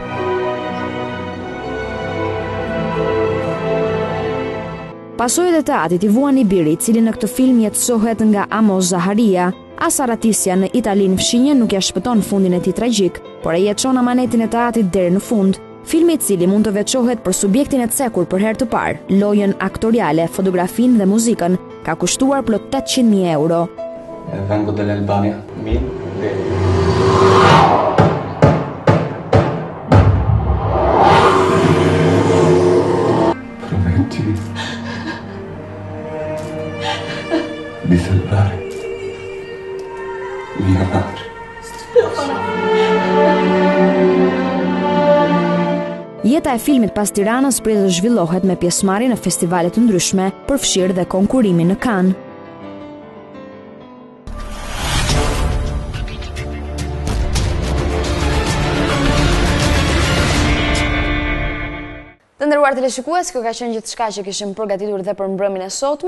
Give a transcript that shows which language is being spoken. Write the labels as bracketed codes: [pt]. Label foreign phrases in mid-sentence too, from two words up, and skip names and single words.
[sq] Pasojët e teatrit i vuan i biri, i cili në këtë film jetësohet nga Amos Zaharia. As arratisja në Italinë fshinje nuk ja shpëton fundin e tij tragjik, por e jetëson amanetin e teatrit deri në fund. Filmi i cili mund të veçohet për subjektin e cekur për herë të parë, lojën aktoriale, fotografinë dhe muzikën, ka kushtuar plot 800.000 euro. [it] Vengo dall'Albania. Mi? Prometti di salvare mia madre. [sq] Jeta e filmit pas Tiranës pritet të zhvillohet me pjesëmarrje në festivale të ndryshme, përfshirë dhe konkurimin në Cannes. Të nderuar teleshikues, kjo ka qenë gjithçka që kishim përgatitur dhe për mbrëmjen e sotme.